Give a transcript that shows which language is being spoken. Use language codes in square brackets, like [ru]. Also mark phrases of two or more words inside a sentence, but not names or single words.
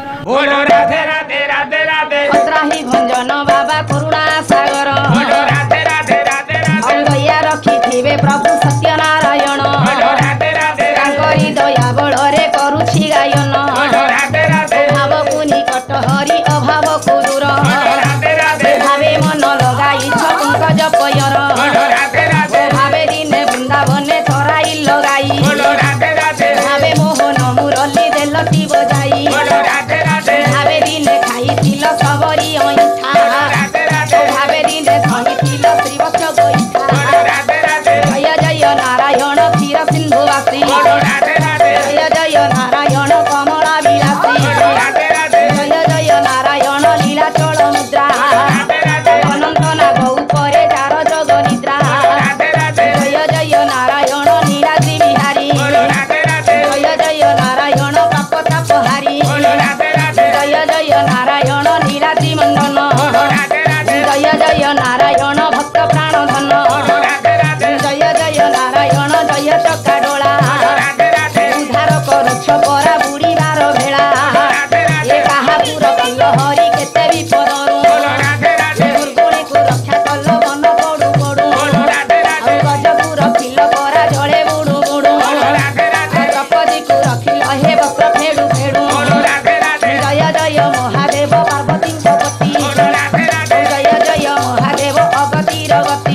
[hi] बोलो राधे राधे राधे राधे [or] ଖତରାହୀ ଭଞ୍ଜନ ବାବା କରୁଣା ସାଗର [hi] बोलो राधे राधे राधे राधे [or] ଅଙ୍ଗୟା ରଖିଥିବେ ପ୍ରଭୁ ସତ୍ୟନାରାୟଣ [hi] बोलो राधे राधे [or] ତାଙ୍କରି ଦୟା बଳରେ କରୁଛି ଗାୟନ [hi] बोलो राधे राधे [or] ଭାବକୁ ନିକଟ ହରି ଅଭାବକୁ ଦୂର [hi] राधे राधे [or] ଭାବେ ମନ ଲଗାଇଛ ପଙ୍କଜ ପୟର [hi] बोलो राधे राधे [or] ଭାବେ ଦିନେ ବୃନ୍ଦାବନେ ତରାଇ ଲଗାଇ [hi] बोलो राधे राधे [or] ଭାବେ ମୋହନ ମୁରଲି ଦେଲଟି ବଜାଇ [hi] बोलो राधे राधे [or] ଭାବେ ଦିନେ ଖାଇଥିଲ ସବରି ଅଇଁଠା [hi] राधे राधे [or] ଭାବେ ଦିନେ ଧରିଥିଲ ଶ୍ରୀବତ୍ସ ଗୋଇଠା [hi] बोलो राधे राधे [or] ଜୟ ଜୟ ନାରାୟଣ କ୍ଷୀର ସିନ୍ଧୁବାସୀ [hi] बोलो राधे राधे [or] ଜୟ ଜୟ ନାରାୟଣ କମଳା ବିଳାସୀ [hi] बोलो राधे राधे [or] ଜୟ ଜୟ ନାରାୟଣ ଲୀଳାଚଳ ମୁଦ୍ରା [hi] राधे राधे [or] ଅନନ୍ତ ନାଗ ଉପରେ ଯାର ଯୋଗ ନିଦ୍ରା [hi] राधे राधे [or] ଜୟ ଜୟ ନାରାୟଣ ନୀଳାଦ୍ରି ବିହାରୀ [hi] बोलो राधे राधे [or] ଜୟ ଜୟ ନାରାୟଣ ପାପ ତାପ ହାରି [hi] बोलो राधे राधे [or] ଜୟ ଜୟ ନାରାୟଣ ନୀଳାଦ୍ରି ମଣ୍ଡନ [hi] बोलो राधे राधे [or] ଜୟ ଜୟ ନାରାୟଣ ଭକ୍ତ ପ୍ରାଣ ଧନ [hi] बोलो राधे राधे [or] ଜୟ ଜୟ ନାରାୟଣ ଜୟ ଚକାଡୋଳା [hi] राधे राधे [or] ଉଦ୍ଧାର କରୁଛ ପରା ବୁଡ଼ିବାର ଭେଳା [hi] राधे ଏ राधे [or] କାହାକୁ ରଖିଲ ହରି କେତେ ବିପଦରୁ [hi] बोलो राधे राधे [or] ଦୁର୍ଗୁଣୀକୁ ରକ୍ଷା କଲ ମନ ପଡୁ ପଡୁ [hi] बोलो ରାଧେ ରାଧେ [or] ଆଉ ଗଜକୁ ରଖିଲ ପରା ଜଳେ ବୁଡୁ ବୁଡୁ [hi] बोलो ରାଧେ ରାଧେ [or] ଦ୍ରୌପଦୀକୁ ରଖିଲ ହେ ବକ୍ର ଫେଡୁ ଫେଡୁ [hi] बोलो ରାଧେ ରାଧେ [or] ଜୟ ଜୟ ମହାଦେବ ପାର୍ବତୀଙ୍କ ପତି [hi] बोलो ରାଧେ ରାଧେ [or] ଜୟ ଜୟ ମହାଦେବ ଅଗତିର ଗତି